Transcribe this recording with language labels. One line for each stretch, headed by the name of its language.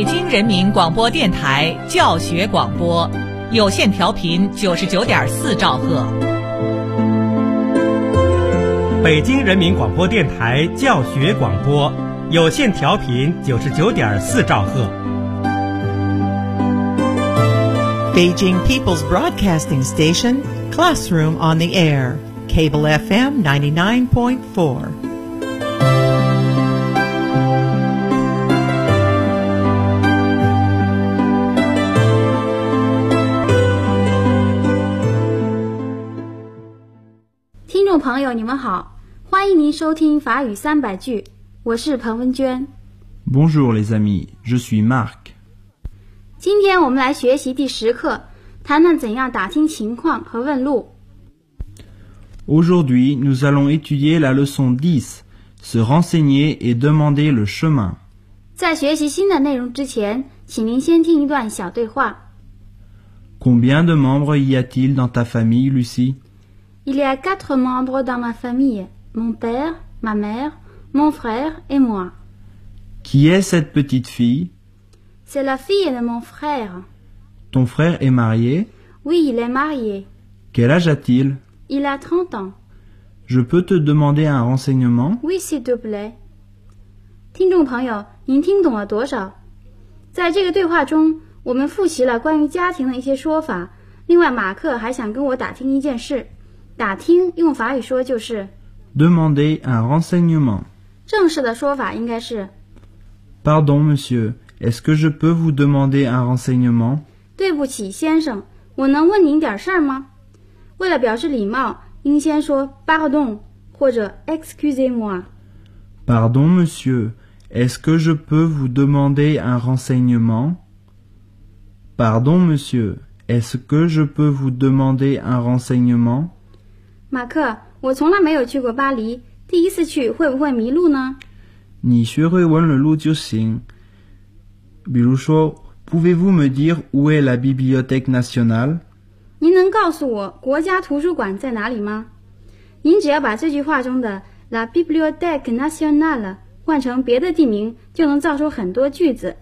Chinese: 人民广播电台教学广播，有线调频99.4兆赫。北京人民广播电台教学广播，有线调频99.4兆赫。
English: Beijing People's Broadcasting Station, Classroom on the Air, Cable FM 99.4.
Chinese: 朋友你们好，欢迎您收听法语三百句，我是彭文娟。
French: Bonjour les amis, je suis Marc.
Chinese: 今天我们来学习第十课，谈谈怎样打听情况和问路。
French: Aujourd'hui, nous allons étudier la leçon 10, se renseigner et demander le chemin.
Chinese: 在学习新的内容之前，请您先听一段小对话。
French: Combien de membres y a-t-il dans ta famille, Lucie? Il y a 4 membres dans ma famille, mon père, ma mère, mon frère et moi. Qui est cette petite fille? C'est la fille de mon frère. Ton frère est marié? Oui, il est marié. Quel âge a-t-il? Il a 30 ans. Je peux te demander un renseignement? Oui, s'il te plaît.
Chinese: 听众朋友，您听懂了多少？在这个对话中，我们复习了关于家庭的一些说法。另外，马克还想跟我打听一件事。打听用法语说就是
French: demander un renseignement.
Chinese: 正式的说法应该是
French: Pardon, monsieur, est-ce que je peux vous demander un renseignement?
Chinese: 对不起，先生，我能问您点事儿吗？为了表示礼貌，应先说
French: pardon
Chinese: 或者
French: excusez-moi. Pardon, monsieur, est-ce que je peux vous demander un renseignement? Pardon, monsieur, est-ce que je peux vous demander un renseignement?
Chinese: 马克，我从来没有去过巴黎，第一次去会不会迷路呢？你学会问了路就行。比如说
French: ，Pouvez-vous me dire où est la Bibliothèque nationale？
Chinese: 您能告诉我国家图书馆在哪里吗？您只要把这句话中的
French: la Bibliothèque nationale
Chinese: 换成别的地名，就能造出很多句子。